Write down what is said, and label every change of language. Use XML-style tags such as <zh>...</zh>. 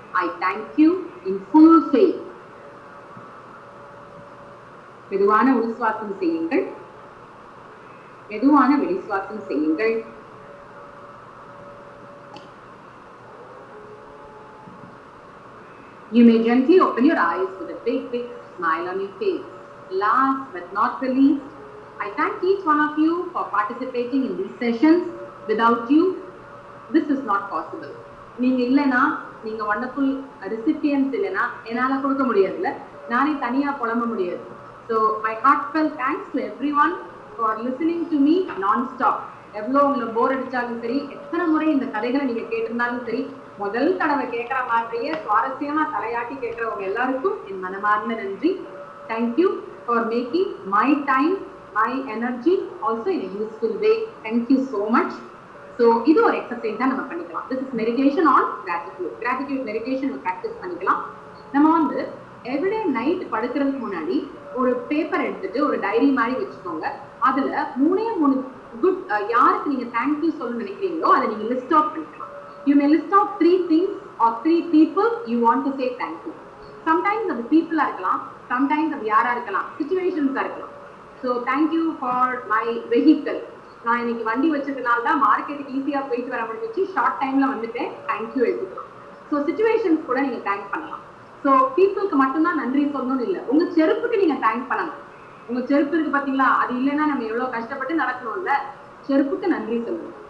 <en>I thank you in full faith.</en> <ta>மெதுவான உள்சுவாசம் செய்யுங்கள், மெதுவான வெளிசுவாசம் செய்யுங்கள்.</ta> <en>You may gently open your eyes with a big smile on your face. Last but not the least, I thank each one of you for participating in these sessions. Without you, this is not possible.</en> <ta>நீங்க இல்லைன்னா, நீங்க wonderful recipients இல்லைன்னா என்னால கொடுக்க முடியாதுல்ல, நானே தனியா புலம்ப முடியாது.</ta> <en>So my heartfelt thanks to everyone for listening to me non-stop.</en> <ta>எவ்வளோ உங்களை போர் அடிச்சாலும் சரி, எத்தனை முறை இந்த கதைகளை நீங்க கேட்டிருந்தாலும் சரி, முதல் தடவை கேட்கிற மாதிரியே சுவாரஸ்யமா தலையாட்டி கேட்கிறவங்க எல்லாருக்கும் என் மனமார்ந்த நன்றி.</ta> <en>Thank you for making my time, my energy also in a useful way. Thank you so much.</en> <ta>So இது ஒரு எக்ஸசைஸ் தான் நம்ம பண்ணிக்கலாம்.</ta> <en>This is meditation on gratitude. Gratitude meditation practice</en> <ta>பண்ணிக்கலாம். நம்ம வந்து எவ்ரிடே நைட் படுக்கிறதுக்கு முன்னாடி ஒரு பேப்பர் எடுத்துட்டு ஒரு டைரி மாதிரி வச்சுக்கோங்க. அதுல 3 குட் யாருக்கு நீங்க தேங்க்யூ சொல்ல நினைக்கிறீங்களோ அதை நீங்க லிஸ்ட் ஆஃப் பண்ணிக்கலாம்.</ta> <en>You may list out 3 things or 3 people you want to say thank you.</en> <ta>Sometimes அது people இருக்கலாம், sometimes அது யாரா இருக்கலாம், situations இருக்கலாம்.</ta> <en>So thank you for my vehicle.</en> <ta>நான் இன்னைக்கு வண்டி வச்சதுனால தான் மார்க்கெட்டுக்கு ஈஸியா போயிட்டு வர முடிஞ்சிச்சு, ஷார்ட் டைம்ல வந்துட்டேன், தேங்க்யூ எழுதிக்கலாம். ஸோ சிச்சுவேஷன்ஸ் கூட நீங்க தேங்க் பண்ணலாம். ஸோ பீப்புளுக்கு மட்டும்தான் நன்றி சொல்லணும்னு இல்லை, உங்க செருப்புக்கு நீங்க தேங்க் பண்ணலாம். உங்க செருப்பு இருக்கு பாத்தீங்களா, அது இல்லைன்னா நம்ம எவ்வளவு கஷ்டப்பட்டு நடக்கணும்ல, செருப்புக்கு நன்றி சொல்லுங்க.</ta>